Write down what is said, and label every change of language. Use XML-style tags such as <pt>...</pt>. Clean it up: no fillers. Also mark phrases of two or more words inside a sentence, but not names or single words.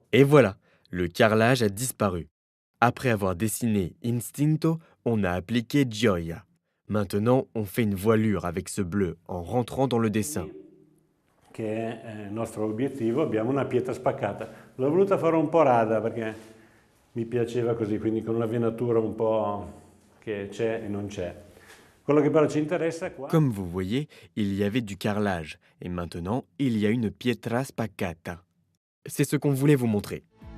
<fr>Et voilà, le carrelage a disparu. Après avoir dessiné Instinto, on a appliqué Gioia. Maintenant, on fait une voilure avec ce bleu en rentrant dans le dessin.</fr> <it>che è il nostro obiettivo, abbiamo una pietra spaccata. L'ho voluta fare un po' rada perché mi piaceva così, quindi con una venatura un po' che c'è e non c'è. Quello che però ci interessa qua</it> <fr>Comme vous voyez, il y avait du carrelage et maintenant, il y a une</fr> <it>pietra spaccata.</it> <fr>C'est ce qu'on voulait vous montrer.</fr>